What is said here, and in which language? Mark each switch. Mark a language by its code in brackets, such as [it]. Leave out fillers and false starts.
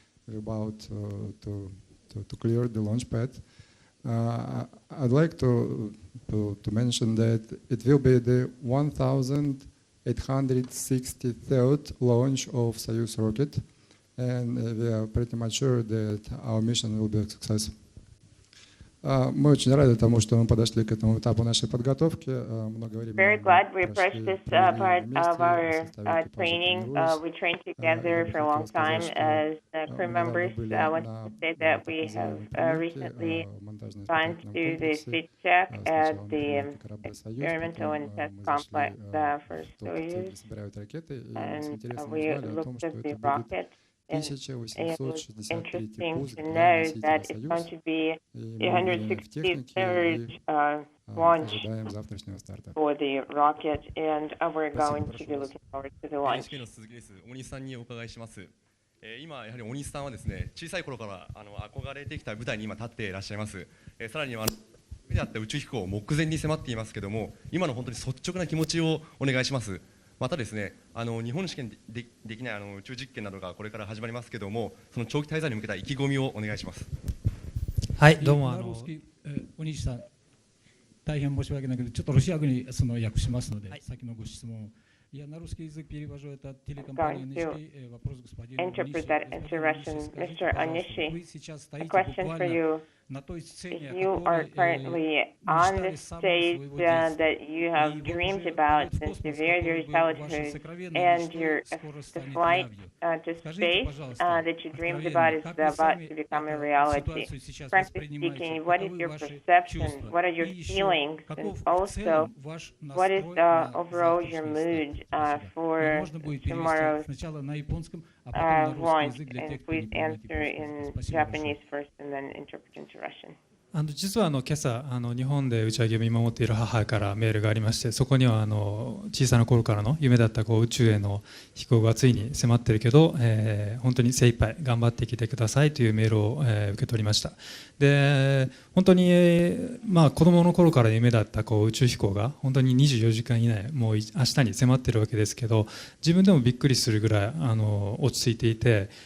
[en] We're about to clear the launch pad. I'd like to mention that it will be the 1863rd launch of Soyuz rocket. And we are pretty much sure that our mission will be a success. [ru] Мы очень рады тому, что мы подошли к этому этапу нашей подготовки. Много времени. [en] Very glad we approached this part of our training. We trained together for a long time as crew members. I want to say that we have recently gone to the speed check at the experimental and test complex for Soyuz, and we looked at the rocket. And it was interesting to know that it's going to be the 163rd launch for the rocket, and we're going to be looking forward to the launch. [ja] 今やはり大西さんはですね、小さい頃から憧れてきた舞台に今立っていらっしゃいます。さらには夢であった宇宙飛行を目前に迫っていますけども、今の本当に率直な気持ちをお願いします。またですね、日本試験できない宇宙実験などがこれから始まりますけども、その長期滞在に向けた意気込みをお願いします。はい、どうも大西さん、大変申し訳ないけど、ちょっとロシア語に訳しますので、先のご質問を。 [ru] Я на русский язык перевожу это от телекомпании Onishi. Вопрос господину [en] Interpret that into Russian. Mr. Onishi, a question for you. You are currently on the stage that you have dreamed about since your very childhood, and the flight to space that you dreamed about is about to become a reality. Frankly speaking, what is your perception? What are your feelings? And also, what is overall your mood for tomorrow's launch? And please answer in Japanese first and then interpret into Russian. [ja] 実は今朝日本で打ち上げを見守っている母からメールがありまして、そこには小さな頃からの夢だった宇宙への飛行がついに迫っているけど、本当に精一杯頑張ってきてくださいというメールを受け取りました。で、本当に子供の頃から夢だった宇宙飛行が本当に24時間以内、もう明日に迫っているわけですけど、自分でもびっくりするぐらい落ち着いていて、